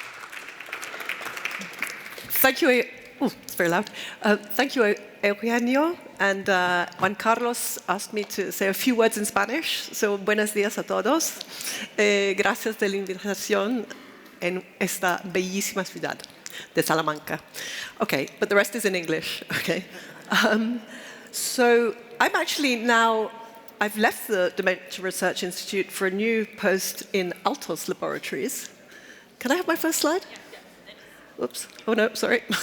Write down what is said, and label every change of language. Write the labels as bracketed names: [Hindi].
[English] Thank you. It's very loud. Thank you, Eugenio. And Juan Carlos asked me to say a few words in Spanish. [Spanish] So, buenos días a todos. Gracias de la invitación en esta bellísima ciudad de Salamanca. [English] Okay, but the rest is in English. Okay. So, I'm actually now, I've left the Dementia Research Institute for a new post in Altos Laboratories. Can I have my first slide? Oops. Oh, no, sorry.